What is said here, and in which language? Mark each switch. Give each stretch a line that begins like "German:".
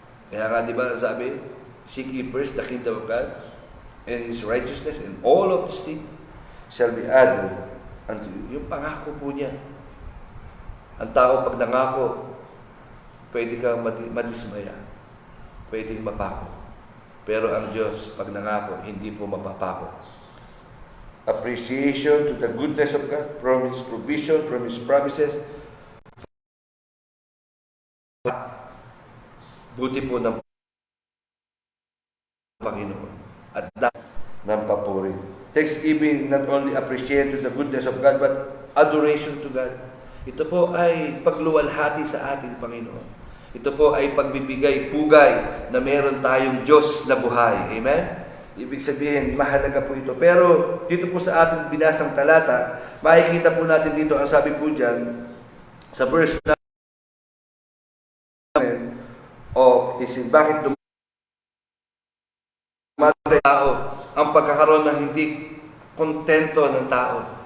Filipino: Kaya nga, di ba sabi,
English: seek ye first the kingdom of God and His righteousness, and all of these things shall be added unto you.
Filipino: Yung pangako po niya, Ang tao pag nangako, pwede kang madismaya, pwedeng mapako. Pero ang Diyos, pag nangako, hindi po mapapako.
English: Appreciation to the goodness of God, from His provision, from His promises.
Filipino: Buti po ng Panginoon at ng papuri.
English: Thanksgiving, not only appreciation to the goodness of God, but adoration to God.
Filipino: Ito po ay pagluwalhati sa ating Panginoon. Ito po ay pagbibigay, pugay na meron tayong Diyos na buhay. Amen? Ibig sabihin, mahalaga po ito. Pero dito po sa ating binasang talata, makikita po natin dito, ang sabi po dyan, sa verse of His, bakit dumatay tao, ang pagkakaroon ng hindi kontento ng tao.